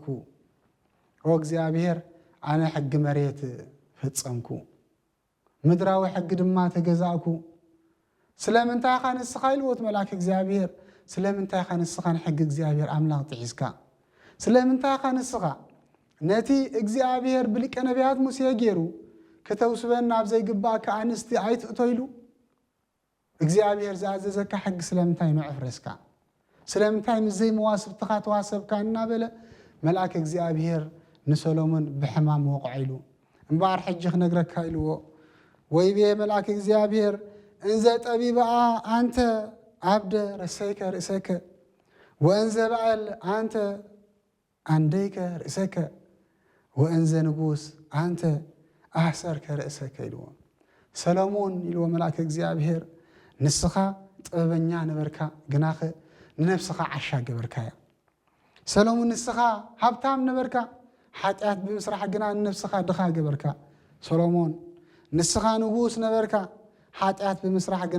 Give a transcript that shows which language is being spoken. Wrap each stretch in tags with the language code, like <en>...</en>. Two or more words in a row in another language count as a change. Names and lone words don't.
<ti>ኦ እግዚአብሔር ኣነ ሕጊ መሬት ፈጸምኩ ምድራዊ ሕጊ ድማ ተገዛእኩ ስለምንታይ ኻ ንስኻ ኢልዎት መልአከ እግዚአብሔር ስለምንታይ ኻ ንስኻ ሕጊ እግዚአብሔር ኣምላኽ ጥሒስካ ስለምንታይ ኻ ንስኻ ነቲ እግዚአብሔር ብሊቀ ነቢያት ሙሴ ገይሩ ከተውስበን ናብ ዘይግባእካ ኣንስቲ ኣይትእቶ ኢሉ እግዚአብሔር ዝኣዘዘካ ሕጊ ስለምንታይ ንዕፍረስካ ስለምንታይ ምዘይ መዋስብትኻ ተዋሰብካ እናበለ መልአከ እግዚአብሔር ንሰሎሞን ብሕማም ወቕዒሉ እምበኣር ሕጂ ክነግረካ ኢልዎ</ti> <gez>ወይቤ መልአከ እግዚአብሔር እንዘ ጠቢብኣ አንተ ዓብደ ረሰይከ ርእሰከ ወእንዘ በዓል አንተ አንደይከ ርእሰከ ወእንዘ ንጉስ አንተ ኣሕሰርከ ርእሰከ</gez> <ti>ኢልዎ ሰሎሞን ኢልዎ መልአከ እግዚአብሔር ንስኻ ጥበበኛ ነበርካ ግናኸ ንነፍስኻ ዓሻ ገበርካያ ሰሎሞን ንስኻ ሃብታም ነበርካ ሓጢአት ብምስራሕ ግና ንነፍስኻ ድኻ ገበርካ ሰሎሞን ንስኻ ንጉስ ነበርካ ሓጢአት ብምስራሕ ግና</ti>